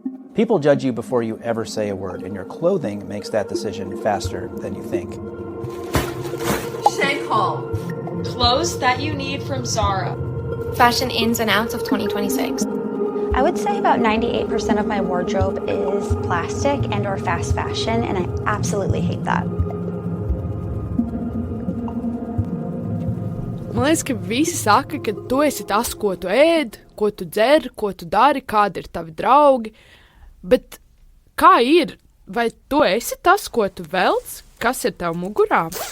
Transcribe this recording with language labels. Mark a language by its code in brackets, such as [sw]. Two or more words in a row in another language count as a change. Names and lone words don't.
[en] People judge you before you ever say a word, and your clothing makes that decision faster than you think. Shank Hall. Clothes that you need from Zara. Fashion ins and outs of 2026. I would say about 98% of my wardrobe is plastic and or fast fashion, and I absolutely hate that. [lv] Man liekas, ka visi saka, ka tu esi tas, ko tu ēd, ko tu dzer, ko tu dari, kādi ir tavi draugi. Bet kā ir? Vai tu esi tas, ko tu velc? Kas ir tev mugurā?